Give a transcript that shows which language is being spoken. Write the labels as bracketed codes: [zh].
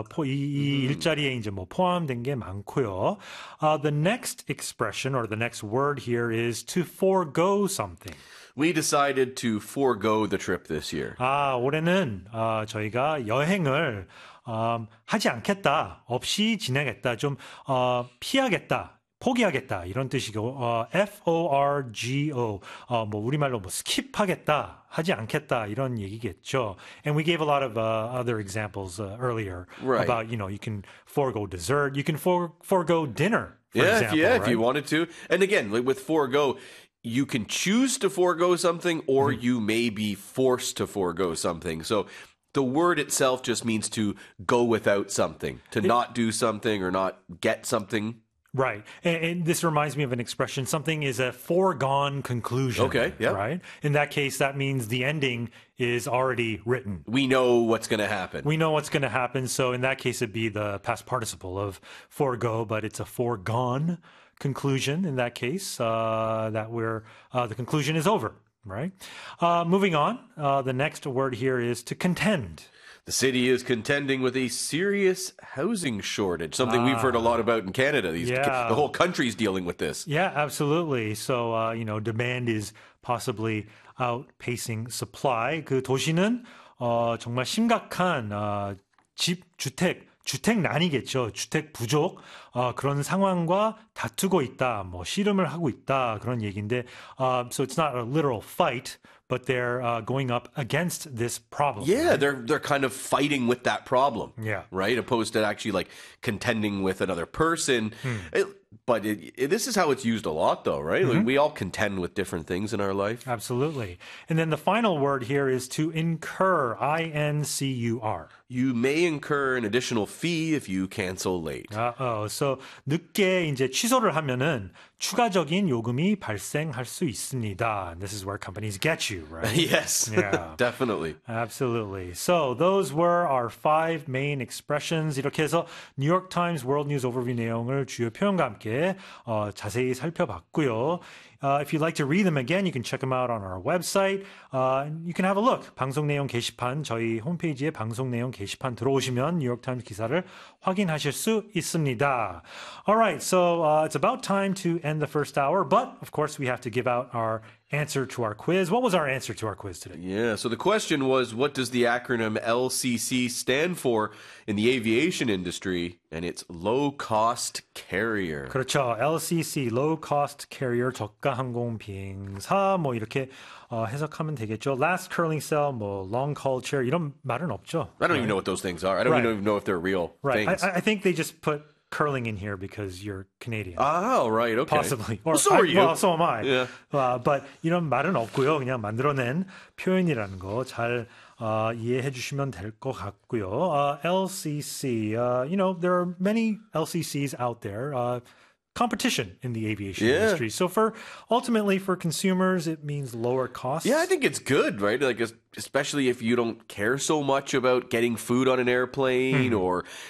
[ko] 이 일자리에 이제 뭐 포함된 게 많고요. [en] The next expression or the next word here is to forego something. We decided to forego the trip this year. [ko] 올해는 저희가 여행을 하지 않겠다, 없이 진행했다, 좀 피하겠다, 포기하겠다 이런 뜻이고 F-O-R-G-O, 뭐 우리말로 뭐 skip하겠다, 하지 않겠다 이런 얘기겠죠. [en] And we gave a lot of other examples earlier right. about, you know, you can forego dessert, you can forego dinner, for yeah, example. Yeah, right? if you wanted to. And again, like with forego, you can choose to forego something or you may be forced to forego something. So the word itself just means to go without something, to not do something or not get something. Right. And this reminds me of an expression. Something is a foregone conclusion. Okay. Yeah. Right. In that case, that means the ending is already written. We know what's going to happen. We know what's going to happen. So in that case, it'd be the past participle of forego, but it's a foregone conclusion in that case, that we're, the conclusion is over, right? Moving on, the next word here is to contend. The city is contending with a serious housing shortage, something we've heard a lot about in Canada. The whole country's dealing with this. Yeah, absolutely. So, you know, demand is possibly outpacing supply. [ko] 그 도시는 정말 심각한 집, 주택, 주택난이겠죠. 주택 부족 그런 상황과 다투고 있다. 뭐 씨름을 하고 있다. [en] 그런 얘기인데 so it's not a literal fight, but they're going up against this problem. Yeah, right? they're kind of fighting with that problem. Yeah. Right? Opposed to actually like contending with another person. This is how it's used a lot though, right? Mm-hmm. Like we all contend with different things in our life. Absolutely. And then the final word here is to incur, I-N-C-U-R. You may incur an additional fee if you cancel late. [ko] So 늦게 이제 취소를 하면은 추가적인 요금이 발생할 수 있습니다. [en] And this is where companies get you, right? Yes, yeah. definitely. Absolutely. So those were our five main expressions. [ko] 이렇게 해서 New York Times World News Overview 내용을 주요 표현과 함께 자세히 살펴봤고요. [en] If you'd like to read them again, you can check them out on our website. [ko] You can have a look. 방송 내용 게시판, 저희 홈페이지에 방송 내용 게시판 들어오시면 New York Times 기사를 확인하실 수 있습니다. [en] All right, so it's about time to end the first hour, but of course we have to give out our answer to our quiz. What was our answer to our quiz today? Yeah, so the question was, what does the acronym LCC stand for in the aviation industry? And it's low-cost carrier. [ko] 그렇죠. LCC, low-cost carrier, 저가 항공 비행사, 뭐 이렇게 해석하면 되겠죠. [en] Last curling cell, 뭐 long-haul chair, 이런 말은 없죠. I don't even know what those things are. I don't even know if they're real things. I think they just put curling in here because you're Canadian. Oh, right. Okay. Possibly. Or, well, so are you. Well, so am I. Yeah. But 이런 말은 없고요. [ko] 그냥 만들어낸 표현이라는 거 잘 이해해 주시면 될 것 같고요. [en] LCC, you know, there are many LCCs out there. Competition in the aviation industry. So for ultimately for consumers, it means lower costs. Yeah, I think it's good, right? Like especially if you don't care so much about getting food on an airplane or...